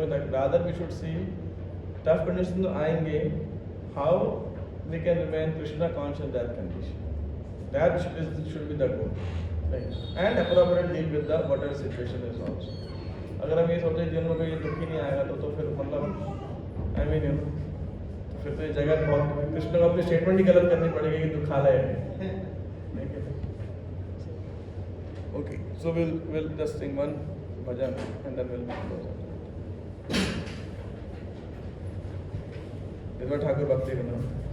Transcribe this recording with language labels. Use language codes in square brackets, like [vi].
[en] Rather, we should see tough conditions आएंगे, how we can remain Krishna conscious in that condition. That should be the goal. Right? And appropriate deal with the whatever situation is also. [hi] अगर हम ये सोचे जीवन में कोई दुख ही नहीं आएगा तो फिर मतलब फिर तो ये जगत बहुत, कृष्ण को अपनी स्टेटमेंट ही गलत करनी पड़ेगी कि दुखालय है। [en] Okay, so we'll just sing one bhajan and then we'll close it. This is Thakur Bhakti Vinod.